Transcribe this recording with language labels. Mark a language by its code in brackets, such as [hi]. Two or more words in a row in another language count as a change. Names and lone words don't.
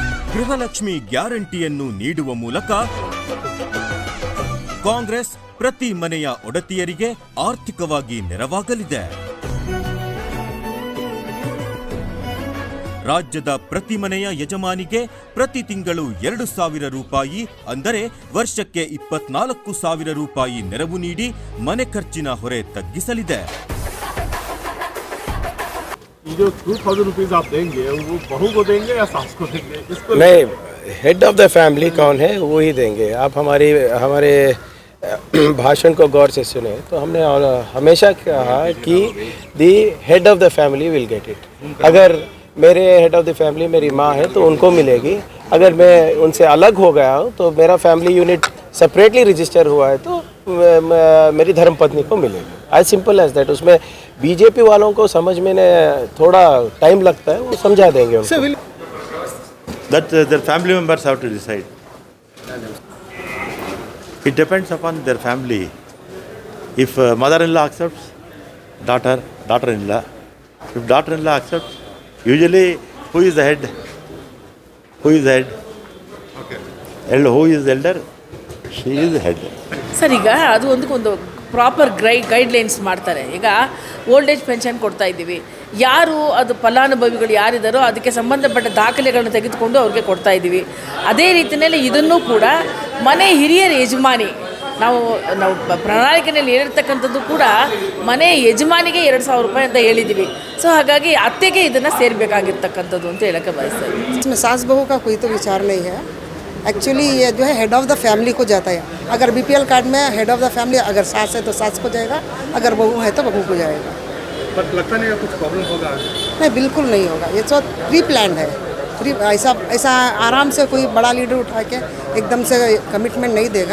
[kn] ಗೃಹಲಕ್ಷ್ಮಿ ಗ್ಯಾರಂಟಿಯನ್ನು ನೀಡುವ ಮೂಲಕ ಕಾಂಗ್ರೆಸ್ ಪ್ರತಿ ಮನೆಯ ಒಡತಿಯರಿಗೆ ಆರ್ಥಿಕವಾಗಿ ನೆರವಾಗಲಿದೆ. ರಾಜ್ಯದ ಪ್ರತಿ ಮನೆಯ ಯಜಮಾನಿಗೆ ಪ್ರತಿ ತಿಂಗಳು 2,000 ರೂಪಾಯಿ ಅಂದರೆ ವರ್ಷಕ್ಕೆ 24,000 ರೂಪಾಯಿ ನೆರವು ನೀಡಿ ಮನೆ ಖರ್ಚಿನ ಹೊರೆ ತಗ್ಗಿಸಲಿದೆ. [hi] ये जो 2,000 रुपीज आप देंगे वो बहू को देंगे या सास को देंगे? इसको नहीं, [en] head of the family [hi] कौन है वो ही देंगे. आप हमारे भाषण को गौर से सुने तो हमने हमेशा कहा कि [en] the head of the family will get it. [hi] अगर मेरे [en] head of the family [hi] मेरी माँ है तो उनको मिलेगी. अगर मैं उनसे अलग हो गया हूँ तो मेरा [en] family unit separately register [hi] हुआ है तो मेरी धर्मपत्नी को मिलेगी. [en] as simple as that. [hi] उसमें बीजेपी वालों को समझ में थोड़ा टाइम लगता है, वो समझा देंगे उनको. [en] That their family members have to decide. It depends upon their family. If mother-in-law accepts, daughter-in-law. If daughter-in-law accepts, usually who is the head? Who is the head? Okay. Who is the elder? She is the head. [kn] ಸರ್, ಈಗ ಅದು ಒಂದು [en] proper guidelines [kn] ಮಾಡ್ತಾರೆ. ಈಗ [en] old age pension [kn] ಕೊಡ್ತಾ ಇದ್ದೀವಿ, ಯಾರು ಅದು ಫಲಾನುಭವಿಗಳು ಯಾರಿದ್ದಾರೋ ಅದಕ್ಕೆ ಸಂಬಂಧಪಟ್ಟ ದಾಖಲೆಗಳನ್ನು ತೆಗೆದುಕೊಂಡು ಅವ್ರಿಗೆ ಕೊಡ್ತಾ ಇದ್ದೀವಿ. ಅದೇ ರೀತಿಯಲ್ಲಿ ಇದನ್ನು ಕೂಡ ಮನೆ ಹಿರಿಯರ ಯಜಮಾನಿ ನಾವು ಪ್ರಣಾಳಿಕೆಯಲ್ಲಿ ಹೇಳಿರ್ತಕ್ಕಂಥದ್ದು ಕೂಡ ಮನೆ ಯಜಮಾನಿಗೆ 2,000 ರೂಪಾಯಿ ಅಂತ ಹೇಳಿದ್ದೀವಿ. ಸೊ ಹಾಗಾಗಿ ಅತ್ತೆಗೆ ಇದನ್ನು ಸೇರಬೇಕಾಗಿರ್ತಕ್ಕಂಥದ್ದು ಅಂತ ಹೇಳೋಕ್ಕೆ ಬಯಸ್ತಾ ಇದ್ದೀವಿ. [hi] इसमें सास बहू का कोई तो विचार नहीं है. एक्चुअली ये जो है [en] head of the family [hi] को जाता है. अगर बीपीएल कार्ड में [en] head of the family [hi] अगर सास है तो सास को जाएगा, अगर बहू है तो बहू को जाएगा. बट लगता नहीं है कुछ प्रॉब्लम होगा? नहीं, बिल्कुल नहीं होगा. ये तो [en] pre plan [hi] है. ऐसा आराम से कोई बड़ा लीडर उठा के एकदम से कमिटमेंट नहीं देगा.